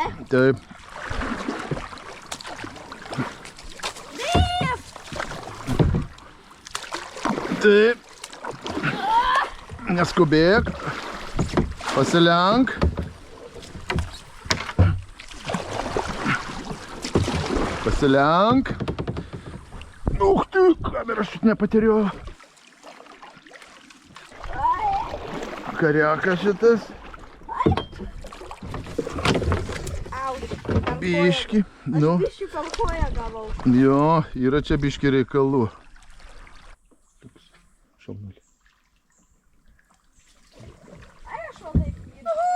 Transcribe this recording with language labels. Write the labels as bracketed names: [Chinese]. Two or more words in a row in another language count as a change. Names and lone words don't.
[Lithuanian] Taip. Taip. Neskubėk. Pasilenk. Pasilenk. [Russian] Uch ты, камера чуть не потеряла. [Lithuanian] Коряка šitas. Biški. Nu. Biški per koją gavau. Jo, yra čia biški reikalų. Šalnulį. Ai, aš va taip įdu.